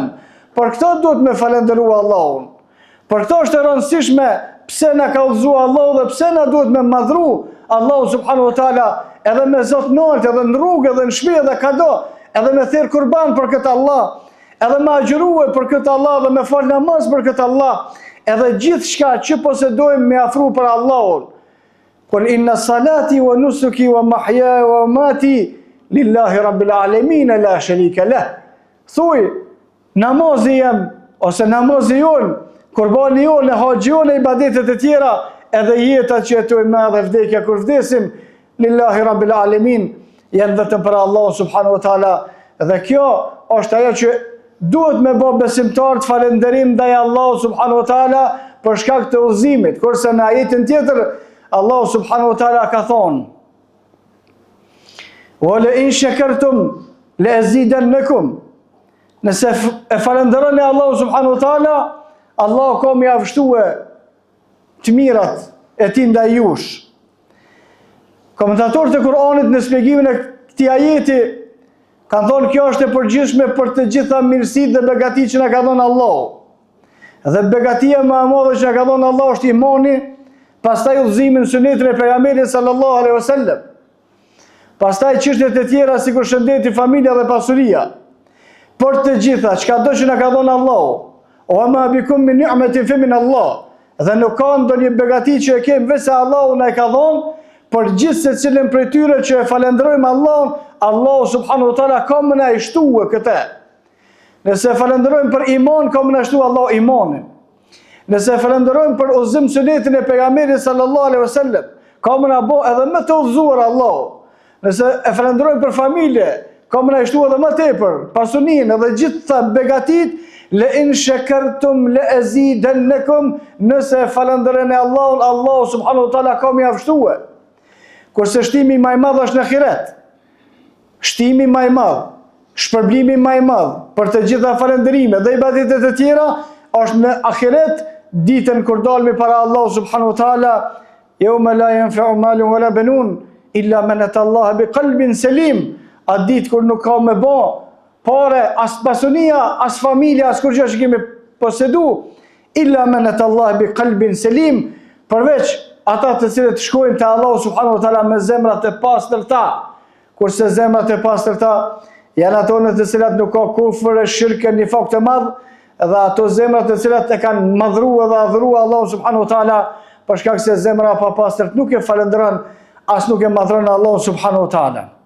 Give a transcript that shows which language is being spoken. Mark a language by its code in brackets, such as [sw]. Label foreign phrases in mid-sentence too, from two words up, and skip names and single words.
[sq] Por këto duhet me falendërua Allahun. Por këto është e rëndësishme pse na ka udhëzuar Allahu dhe pse na duhet me madhru Allahu [ar] سبحانه وتعالى [sq] edhe me zot nalt, edhe në rrugë, edhe në shtëpi, edhe kado, edhe me thirr kurban për këtë Allah, edhe me agjërue për këtë Allah, dhe me fal namaz për këtë Allah, edhe gjithë shka që posedojmë me afru për Allahun. [ar] قل إن صلاتي ونسكي ومحياي ومماتي لله رب العالمين لا شريك له. [sq] Thuaj, namazi jam ose namazi jon, kurbani jon, haxhi jon, ibadetet e tjera, edhe jeta që jetojmë edhe vdekja kur vdesim, [ar] لله رب العالمين, [sq] janë vetëm për Allah [ar] سبحانه وتعالى. [sq] Dhe kjo është ajo që duhet me bë besimtar të falënderim ndaj Allahut [ar] سبحانه وتعالى [sq] për shkak të udhëzimit. Kurse në ajetin tjetër Allah [ar] سبحانه وتعالى [sq] ka thonë: [ar] "ولئن شكرتم لأزيدنكم." [sq] Nëse e falënderoni Allah [ar] سبحانه وتعالى, [sq] Allah ka më javështue të mirat e tij ndaj jush. Komentatorët e Kuranit në shpjegimin e këtij ajeti kanë thonë kjo është e përgjithshme për të gjitha mirësitë dhe begatitë që na ka dhënë Allahu. Dhe begatia më e madhe që na ka dhënë Allahu është imani, pastaj udhëzimi në sunetin e pejgamberit [ar] صلى الله عليه وسلم. [sq] Pastaj çështjet e tjera sikur shëndeti, familja dhe pasuria. Për të gjitha çka do që na ka dhënë Allahu, [ar] وما بكم من نعمة فمن الله. [sq] Dhe nuk ka ndonjë begati që e kemi veç se Allahu na e ka dhënë, për gjithë se cilën prej tyre që e falenderojmë Allahun, Allahu [ar] سبحانه وتعالى [sq] ka më na shtuar këtë. Nëse falenderojmë për iman, ka më na shtuar Allahu imanin. Nëse falenderojmë për udhëzim sunetin e pejgamberit [ar] صلى الله عليه وسلم, [sq] ka më na bë edhe më të udhëzuar Allahu. Nëse e falenderojmë për familje, ka më na shtuar edhe më tepër pasuninë edhe gjitha begatit. [ar] ولئن شكرتم لأزيدنكم. [sq] Nëse falenderoni Allahun, Allahu [ar] سبحانه وتعالى [sq] ka më javështuar. Kurse shtimi më i madh është në ahiret. Shtimi më i madh, shpërblimi më i madh për të gjitha falënderimet dhe ibadetet e tjera është në ahiret, ditën kur dalmi para Allahu [ar] سبحانه وتعالى, يوم لا ينفع مال ولا بنون إلا من أتى الله بقلب سليم. [sq] A ditë kur nuk ka me bë pare, as pasunia, as familja, as kurrë që kemi posedu, [ar] إلا من أتى الله بقلب سليم, [sq] përveç ata të cilët shkojnë te Allahu [ar] سبحانه وتعالى [sq] me zemrat e pastërta. Kurse zemrat e pastërta janë ato në të cilat nuk ka kufër, shirkë, nifak të madh, dhe ato zemrat të cilat e kanë madhruar dhe adhuruar Allahu [ar] سبحانه وتعالى, [sq] për shkak se zemra pa pastërt nuk e falënderon, as nuk e madhron Allahu [ar] سبحانه وتعالى.